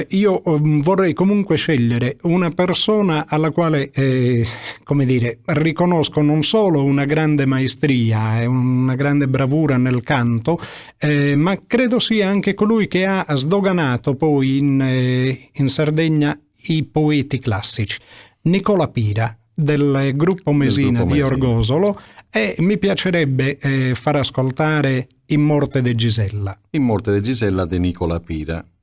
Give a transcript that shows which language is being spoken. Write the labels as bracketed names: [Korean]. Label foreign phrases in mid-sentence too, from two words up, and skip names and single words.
[Italian] Io vorrei comunque scegliere una persona alla quale, come dire, riconosco non solo una grande maestria e una grande bravura nel canto, ma credo sia anche colui che ha sdoganato poi in Sardegna i poeti classici. Nicola Pira, del gruppo Mesina di Orgosolo, e mi piacerebbe far ascoltare In morte de Gisella. In morte de Gisella de Nicola Pira.